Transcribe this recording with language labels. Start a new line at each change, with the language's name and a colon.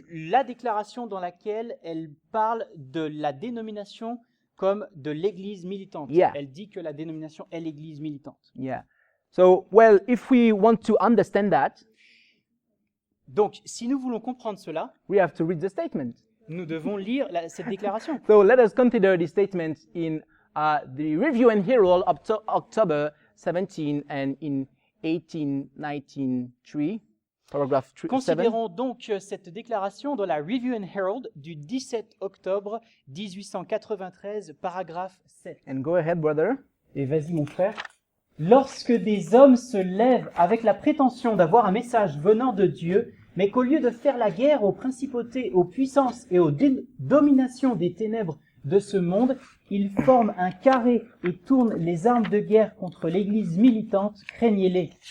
French: la déclaration dans laquelle elle parle de la dénomination comme de l'église militante.
English: Yeah.
French: Elle dit que la dénomination est l'église militante.
English: Yeah. So, well, if we want to understand that,
French: Donc, si nous voulons comprendre cela,
English: we have to read the statement.
French: nous devons lire cette déclaration.
English: So let us consider the statement in the Review and Herald of October 17 and in 1893, paragraph 7.
French: Considérons donc cette déclaration dans la Review and Herald du 17 octobre 1893, paragraphe 7.
English: And go ahead, brother.
French: Et vas-y mon frère. Lorsque des hommes se lèvent avec la prétention d'avoir un message venant de Dieu, mais qu'au lieu de faire la guerre aux principautés, aux puissances et aux dominations des ténèbres de ce monde, ils forment un carré et tournent les armes de guerre contre l'Église militante, craignez-les.